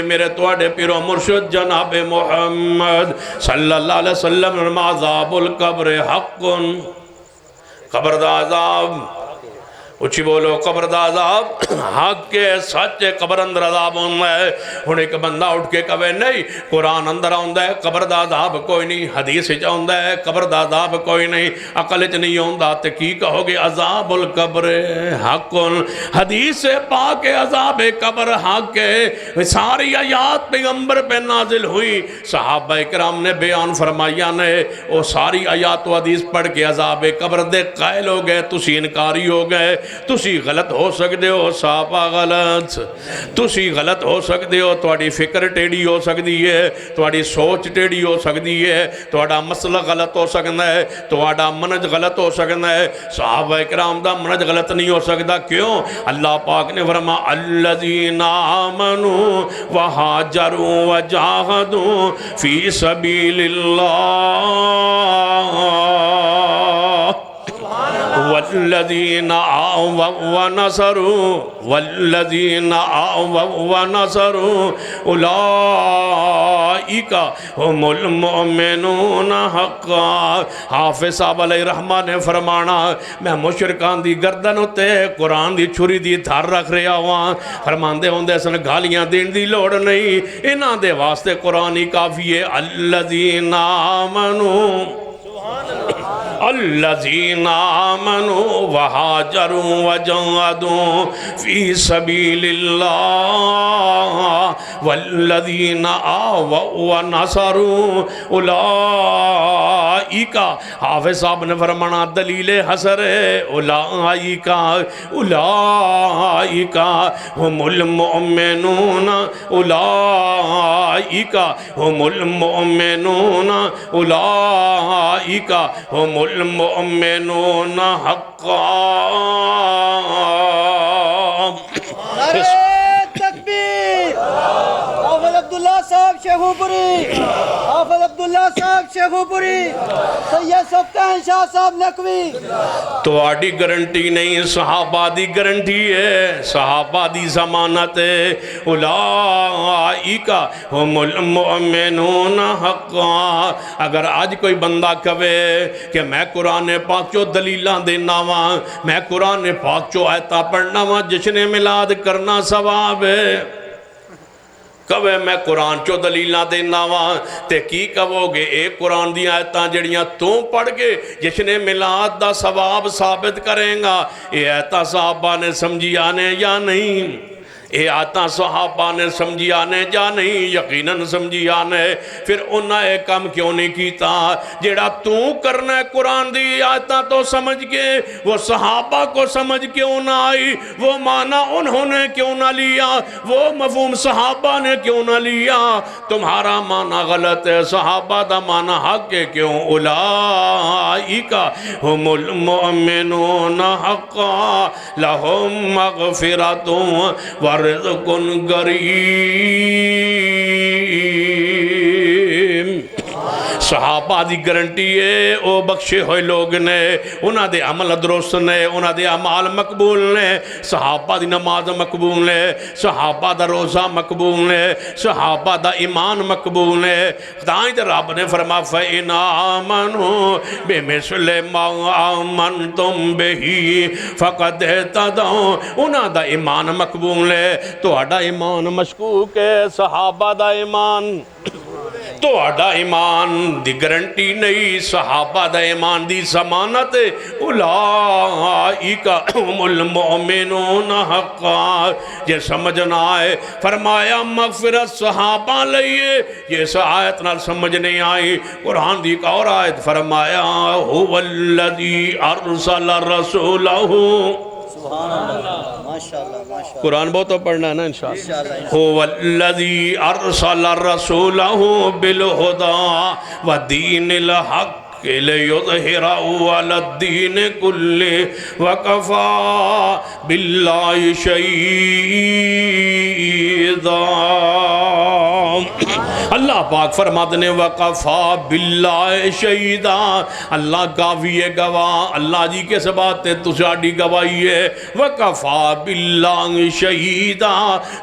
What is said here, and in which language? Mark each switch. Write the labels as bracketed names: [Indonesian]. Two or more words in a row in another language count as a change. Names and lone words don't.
[Punjabi] میرے توڑے پیرو مرشد جناب محمد [Arabic] صلی اللہ علیہ وسلم عذاب القبر حق، [Punjabi] قبر دا عذاب اچھی بولو، قبر دا عذاب حق کے سچ قبر اندر عذاب ہوندہ ہے۔ ہن ایک بندہ اٹھ کے کہے نہیں قرآن اندر ہوندہ ہے قبر دا عذاب کوئی نہیں، حدیث ہی ہوندہ ہے قبر دا عذاب کوئی نہیں، عقل چ نہیں ہوندہ، تے کی کہو گے [Arabic] عذاب القبر حق، [Punjabi] حدیث پاک عذاب قبر حق ہے۔ ساری آیات پیغمبر پہ نازل ہوئی، صحابہ کرام نے بیان فرمایا نے، وہ ساری آیات و حدیث پڑھ کے عذاب قبر دے قائل ہو گئے، تسی انکاری ہو گئے۔ تسی غلط ہو سکتے ہو، صحابہ غلط، تسی غلط ہو سکتے ہو، تواڈی فکر ٹیڑی ہو سکتی ہے، تواڈی سوچ ٹیڑی ہو سکتی ہے، تواڈا مسئلہ غلط ہو سکتا ہے، تواڈا منج غلط ہو سکتا ہے، صحابہ کرام دا منج غلط نہیں ہو سکتا۔ کیوں؟ اللہ پاک نے فرمایا [Arabic] الذین آمنوا وہاجروا وجاہدوا فی سبیل اللہ والذین آووا ونصروا اولئک هم المؤمنون حقا۔ [Punjabi] حافظ صاحب علیہ رحمہ نے فرمانا میں مشرکان دی گردن ہوتے قرآن دی چھری دی دھار رکھ رہا ہوا، فرماندے ہوندے سن گالیاں دین دی لوڑ نہیں، انہاں دے واسطے قرآن ہی کافی ہے۔ [Arabic] الذین آمنوا الذین آمنوا وہاجروا وجاہدوا فی سبیل اللہ والذین آووا ونصروا اولئک۔ [Punjabi] حافظ صاحب نے فرمانا دلیل حسر ہے [Arabic] اولئک هم المؤمنون اولئک هم المؤمنون اولئک هم المؤمنون حقا۔ [Urdu] نعرہ تکبیر! [Punjabi] حافظ عبداللہ صاحب شیخو پوری، حافظ عبداللہ صاحب شیخو پوری، سید سبتین شاہ صاحب نقوی۔ تو آڈی گرنٹی نہیں، صحابہ دی گرنٹی ہے، صحابہ دی ضمانت ہے۔ [Arabic] اولئک هم المؤمنون حقا۔ [Punjabi] اگر آج کوئی بندہ کہے کہ میں قرآن پاک چو دلیلاں دینا وا، میں قرآن پاک چو آیتہ پڑھنا وا، جشن میلاد کرنا ثواب ہے، کہے میں قرآن چو دلیلاں دینا وا، تے کی کہو گے اے قرآن دی آیتاں جڑیاں تو پڑھ کے جشن میلاد دا ثواب ثابت کریں گا، اے آیتاں صحابہ نے سمجھی آنے یا نہیں؟ اے آیتاں صحابہ نے سمجھی آنے یا نہیں؟ یقیناً سمجھی آنے۔ پھر انہاں ایک کام کیوں نہیں کیتا جیڑا تو کرنا ہے قرآن دی آیتاں تو سمجھ کے، وہ صحابہ کو سمجھ کیوں نہ آئی، وہ معنی انہوں نے کیوں نہ لیا، وہ مفہوم صحابہ نے کیوں نہ لیا؟ [Urdu] تمہارا معنی غلط ہے، [Punjabi] صحابہ دا معنی حق ہے، کیوں؟ [Arabic] اولئک هم المؤمنون حقا لهم مغفرۃ ورزق کریم۔ [Punjabi] صحابہ دی گارنٹی ہے او بخشے ہوئے لوگ نے، انہاں دے عمل درست نے، انہاں دے اعمال مقبول نے، صحابہ دی نماز مقبول نے، صحابہ دا روزہ مقبول نے، صحابہ دا ایمان مقبول نے۔ خدایت رب نے فرما [Arabic] فَإِنْ آمَنُوا بِمِثْلِ مَا آمَنْتُمْ بِهِ فَقَدْ اهْتَدَوْا، [Punjabi] انہاں دا ایمان مقبول ہے، تہاڈا ایمان مشکوک ہے، صحابہ دا ایمان تہاڈا ایمان دی گارنٹی نہیں، صحابہ دا ایمان دی ضمانت [Arabic] اولئک هم المؤمنون حقا۔ [Punjabi] یہ سمجھنا ہے، فرمایا مغفرت صحابہ لئیے، یہ اس آیت نال سمجھ نہیں آئی۔ قرآن دی ایک اور آیت فرمایا [Arabic] هو الذی ارسل رسولہ، سبحان اللہ، ماشاءاللہ ماشاءاللہ، [Punjabi] قرآن بہت تو پڑھنا ہے نا انشاءاللہ۔ [Arabic] هو الذی ارسل رسولہ بالہدی ودین الحق لِیُظْہِرَهُ عَلَى الدِّینِ كُلِّهِ وَكَفَى بِاللَّهِ شَہِیدًا۔ [Punjabi] اللہ پاک فرماتے ہیں [Arabic] وَقَفَى بِاللَّهِ شَہِیدًا، [Punjabi] اللہ گاوی گواہ، اللہ جی کے سبات ہے تساڑی گواہی ہے، [Arabic] وَقَفَى بِاللَّهِ شَہِیدًا۔